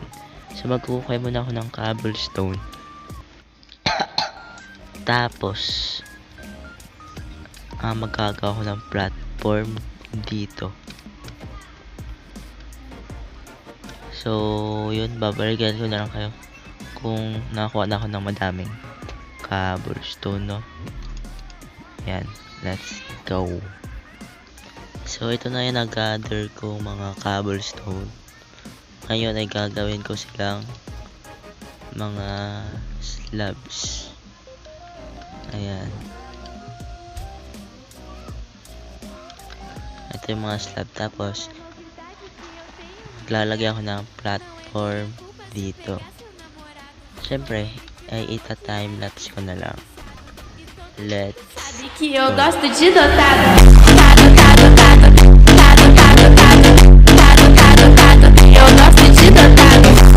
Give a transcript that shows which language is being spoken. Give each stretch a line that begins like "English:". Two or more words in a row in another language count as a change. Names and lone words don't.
Filipino: So, maghukay muna ako ng cobblestone. Tapos, magagawa ko ng platform dito. So, yun, babalikan ko na lang kayo kung nakakuha na ako ng madaming cobblestone, no? Yan,
English: let's go.
Filipino: So, ito na yung nag-gather ko mga cobblestone. Ngayon ay gagawin ko silang mga slabs. Ayan. Ito yung mga slab. Tapos, lalagyan ko ng platform dito. Siyempre, ay ita-timelapse ko na lang.
English: Let's
Portuguese: que eu gosto de dotado. Eu gosto de dotado.